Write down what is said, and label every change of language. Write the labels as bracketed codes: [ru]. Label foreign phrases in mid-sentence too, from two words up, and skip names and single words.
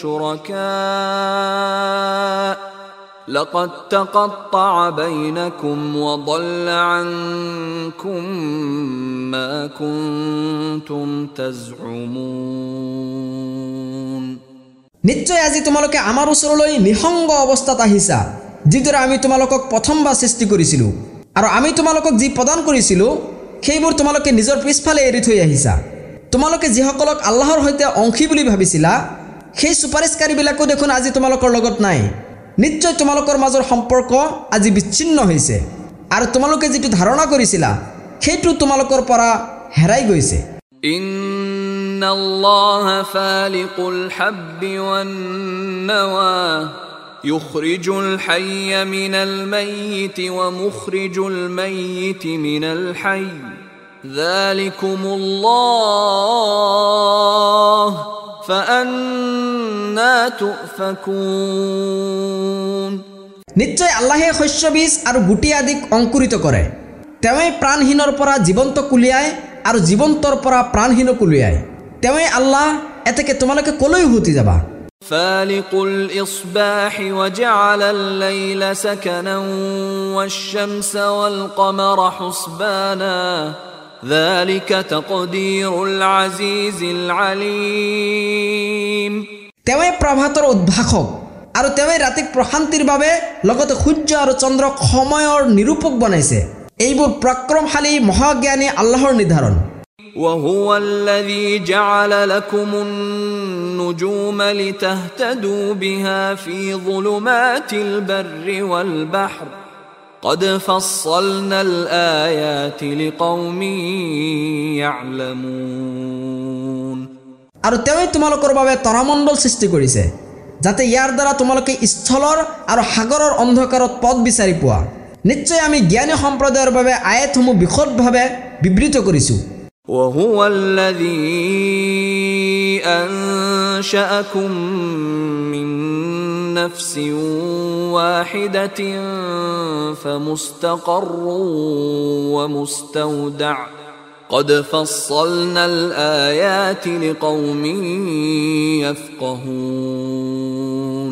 [ar] شُرَكَاءُ لَقَدْ تَقَطَّعَ بَيْنَكُمْ وَضَلَّ عَنكُمْ مَا كُنْتُمْ تَزْعُمُونَ। [as] নিশ্চয় আজি তোমালোকে আমাৰ ওচৰলৈ নিসংগ অৱস্থাত আহিছা, যিদৰে আমি তোমালোকক প্ৰথমবাৰ সৃষ্টি কৰিছিলোঁ আৰু আমি তোমালোকক যি প্ৰদান কৰিছিলোঁ সেইবোৰ তোমালোকে নিজৰ পিছফালে এৰি থৈ আহিছা। তোমালোকে যিসকলক আল্লাহৰ সৈতে অংশী বুলি ভাবিছিলা সেই চুপাৰিশকাৰীবিলাকো দেখোন আজি তোমালোকৰ লগত নাই। নিশ্চয় তোমালোকৰ মাজৰ সম্পৰ্ক আজি বিচ্ছিন্ন হৈছে আৰু তোমালোকে যিটো ধাৰণা কৰিছিলা সেইটো তোমালোকৰ পৰা হেৰাই গৈছে। [ar] إن الله فالق الحب والنوى يخرج الحي من الميت ومخرج الميت من الحي ذلكم الله فأنا تؤفكون। [as] নিশ্চয় আল্লাহে শস্য বীজ আৰু গুটি আদিক অংকুৰিত কৰে, তেওঁই প্ৰাণহীনৰ পৰা জীৱন্ত কুলিয়ায় আৰু জীৱন্তৰ পৰা প্ৰাণহীনক উলিয়ায়। তেওঁই আল্লাহ, এতেকে তোমালোকে কলৈ উভতি যাবা? [ar] فالق الإصباح وجعل الليل سكنا والشمس والقمر حسبانا ذلك تقدير العزيز العليم। [as] তেৱে প্ৰভাতৰ উদ্ভাসক আৰু তেৱে ৰাতিক প্ৰশান্তিৰ বাবে লগতে সূৰ্য আৰু চন্দ্ৰক সময়ৰ নিৰূপক বনাইছে। এইবোৰ পৰাক্ৰমশালী মহাজ্ঞানী আল্লাহৰ নিৰ্ধাৰণ। [ar] وهو الذي جعل لكم النجوم لتهتدوا بها في ظلمات البر والبحر قد فصلنا الآيات لقوم يعلمون। [as] আৰু তেৱে তোমালোকৰ বাবে তৰামণ্ডল সৃষ্টি কৰিছে যাতে ইয়াৰ দ্বাৰা তোমালোকে স্থলৰ আৰু সাগৰৰ অন্ধকাৰত পথ বিচাৰি পোৱা। নিশ্চয় আমি জ্ঞানী সম্প্ৰদায়ৰ বাবে আয়াতসমূহ বিশদভাৱে বিবৃত কৰিছোঁ। [ar] وهو الذي أنشأكم من نفس واحدة فمستقر ومستودع قد فصلنا الآيات لقوم يفقهون।